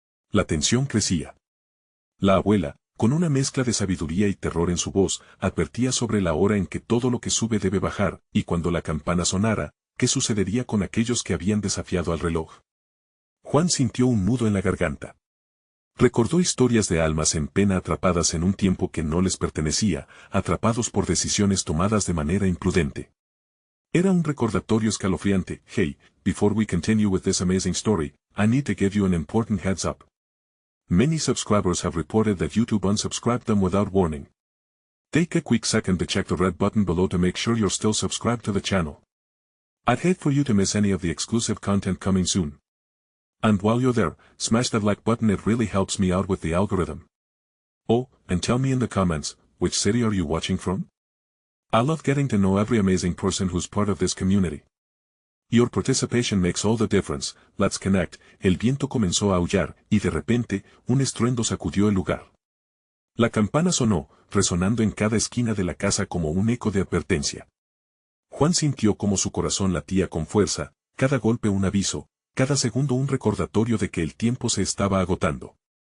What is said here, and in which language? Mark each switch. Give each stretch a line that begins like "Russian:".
Spanish: La tensión crecía. La abuela, con una mezcla de sabiduría y terror en su voz, advertía sobre la hora en que todo lo que sube debe bajar, y cuando la campana sonara, ¿qué sucedería con aquellos que habían desafiado al reloj? Juan sintió un nudo en la garganta. Recordó historias de almas en pena atrapadas en un tiempo que no les pertenecía, atrapados por decisiones tomadas de manera imprudente. Era un recordatorio escalofriante.
English: Hey, before we continue with this amazing story, I need to give you an important heads up. Many subscribers have reported that YouTube unsubscribed them without warning. Take a quick second to check the red button below to make sure you're still subscribed to the channel. I'd hate for you to miss any of the exclusive content coming soon. And while you're there, smash that like button, it really helps me out with the algorithm. Oh, and tell me in the comments, which city are you watching from? I love getting to know every amazing person who's part of this community. Your participation makes all the difference. Let's connect.
Spanish: El viento comenzó a aullar, y de repente, un estruendo sacudió el lugar. La campana sonó, resonando en cada esquina de la casa como un eco de advertencia. Juan sintió como su corazón latía con fuerza, cada golpe un aviso, cada segundo un recordatorio de que el tiempo se estaba agotando.